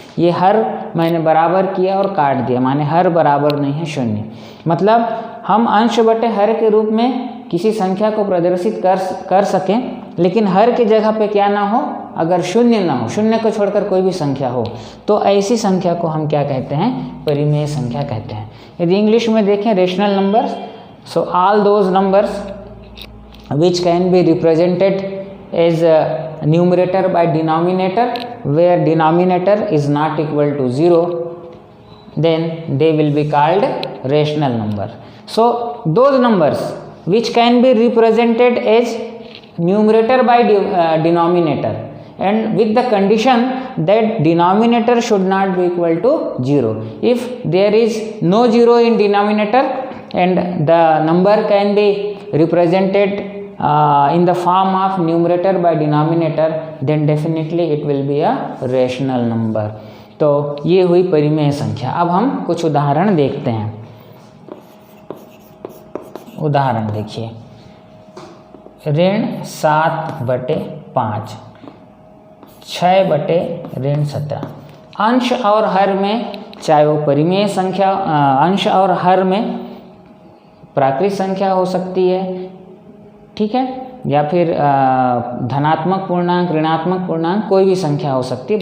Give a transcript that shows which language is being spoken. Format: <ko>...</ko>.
<hi>ये हर मैंने बराबर किया और काट दिया, माने हर बराबर नहीं है 0। मतलब हम अंश बटे हर के रूप में किसी संख्या को प्रदर्शित कर सकें, लेकिन हर की जगह पे क्या ना हो, अगर शून्य ना हो, शून्य को छोड़कर कोई भी संख्या हो, तो ऐसी संख्या को हम क्या कहते हैं, परिमेय संख्या कहते हैं। यदि इंग्लिश में देखें</hi> <en>Rational numbers, so all those numbers which can be represented as numerator by denominator, where denominator is not equal to 0, then they will be called rational number. So those numbers which can be represented as numerator by denominator, and with the condition that denominator should not be equal to 0. If there is no 0 in denominator and the number can be represented in the form of numerator by denominator, then definitely it will be a rational number.</en> <hi>तो ये हुई परिमेय संख्या। अब हम कुछ उदाहरण देखते हैं। उदाहरण देखिए, ऋण 7/5, 6/17। अंश और हर में, चाहे वो परिमेय संख्या, अंश और हर में प्राकृत संख्या हो सकती है, ठीक है, या फिर धनात्मक पूर्णांक, ऋणात्मक पूर्णांक, कोई भी संख्या हो सकती है।</hi>